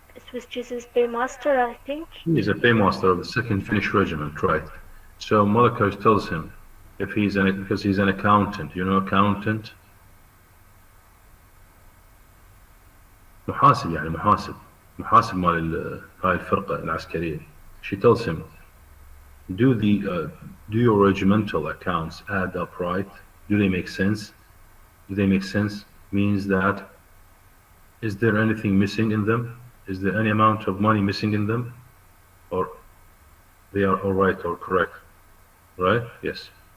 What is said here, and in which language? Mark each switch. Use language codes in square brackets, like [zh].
[en] Swiss cheese's paymaster, I think. He's a paymaster of the second Finnish regiment, right? So Mother Coach tells him, if he's because he's an accountant, you know, accountant. [ar] محاسب يعني محاسب مال هاي الفرقة العسكرية. [en] She tells him, do your regimental accounts add up right? Do they make sense? Do they make sense? Means that, is there anything missing in them? Is there any amount of money missing in them? Or they are all right or correct? Right? Yes.